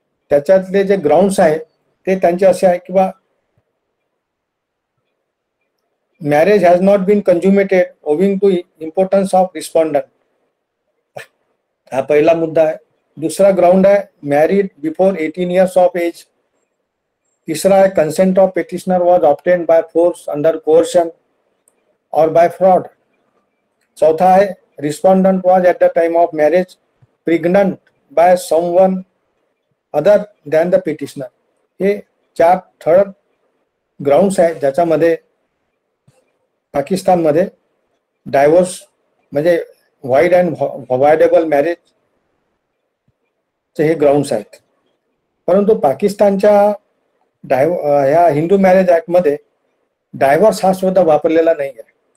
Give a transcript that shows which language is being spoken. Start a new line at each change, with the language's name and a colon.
Marathi: त्याच्यातले जे ग्राउंड्स आहेत ते त्यांचे असे आहे किंवा
English: marriage has not been consummated owing to impotence of respondent,
Marathi: हा पहिला मुद्दा आहे. दुसरा ग्राउंड आहे
English: Married before 18 years of age.
Hindi: तीसरा है
English: Consent of petitioner was obtained by force under coercion और by fraud.
Hindi: चौथा है
English: Respondent was at the time of marriage pregnant by someone other than the petitioner.
Marathi: हे 4 थर्ड ग्राउंड्स आहेत ज्याच्यामध्ये पाकिस्तानमध्ये डायव्होर्स म्हणजे वाईड अँड अवॉइडेबल मॅरेज हे ग्राउंड्स आहेत. परंतु पाकिस्तानच्या ह्या हिंदू मॅरेज ऍक्ट मध्ये डायव्हर्स हा शब्द वापरलेला नाही आहे.